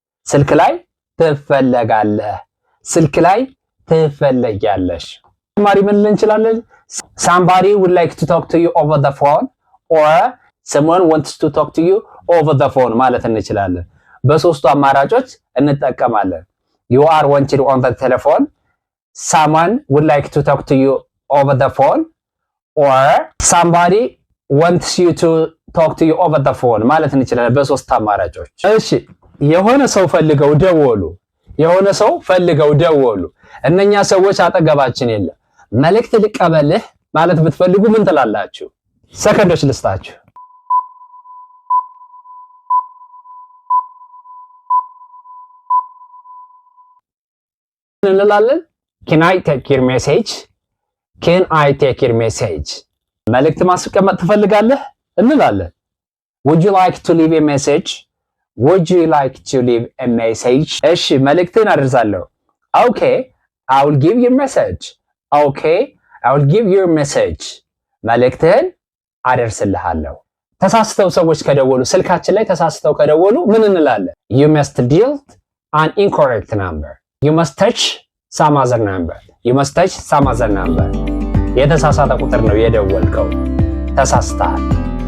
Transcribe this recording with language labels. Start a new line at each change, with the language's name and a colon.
Amharic: ስልክ ላይ ትፈለጋለህ፣ ስልክ ላይ ትፈለጊያለሽ። ማሪ ምን እንችላለን?
English: Somebody would like to talk to you over the phone or someone wants to talk to you over the phone ማለት እንችላለን። በሶስቱ አማራጮች እንጠቀማለን። You are wanted on the telephone, someone would like to talk to you over the phone or somebody wants you to talk to you over the phone ማለት እንችላለን በሶስት አማራጮች። እሺ የሆነ ሰው ፈልገው ደወሉ። እነኛ ሰዎች አጠገባችን የለም። መልእክት ልቀበልህ ማለት ብትፈልጉ ምን ትላላችሁ?
Amharic: ሰከንዶች ልስጣችሁ። እንላለን Can I take your message? መልእክት ማስቀመጥ ትፈልጋለህ እንላለን።
English: would you like to leave a message? would you like to leave a message? እሺ መልእክትን አደርሳለሁ። okay I will give you a message. okay I will give you a message.
Amharic: መልእክትን አደርስልሃለሁ። ተሳስተው ሰዎች ከደወሉ ስልካችን ላይ ተሳስተው ከደወሉ ምን እንላለን?
English: you must dial an incorrect number. you must touch some other number. you must touch some other number. የተሳሳተ ቁጥር ነው የደወልከው። ተሳስተሃል።